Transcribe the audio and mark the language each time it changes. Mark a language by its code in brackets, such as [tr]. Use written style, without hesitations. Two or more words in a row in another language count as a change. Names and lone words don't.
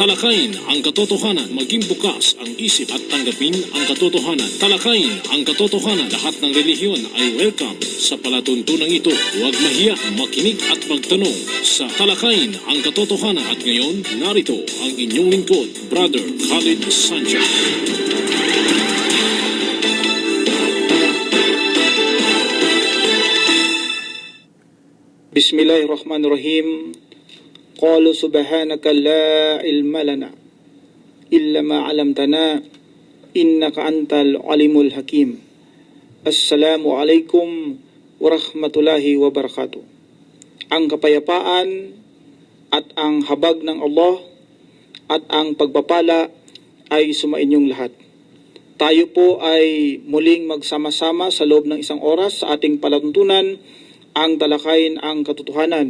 [tl] Talakayin ang katotohanan, maging bukas ang isip at tanggapin ang katotohanan. Talakayin ang katotohanan, lahat ng relihiyon ay welcome sa palatuntunang ito. Huwag mahiya, makinig at magtanong sa Talakayin ang Katotohanan. At ngayon, narito ang inyong lingkod, Brother Khalid Sanchez. [ar] بسم الله الرحمن الرحيم. قالوا سبحانك لا علم لنا إلا ما علمتنا إنك أنت العليم الحكيم. السلام عليكم ورحمة الله وبركاته. [tl] Ang kapayapaan at ang habag ng Allah at ang pagpapala ay sumainyong lahat. Tayo po ay muling magsama-sama sa loob ng isang oras sa ating palatuntunan, ang Talakayin ang Katotohanan.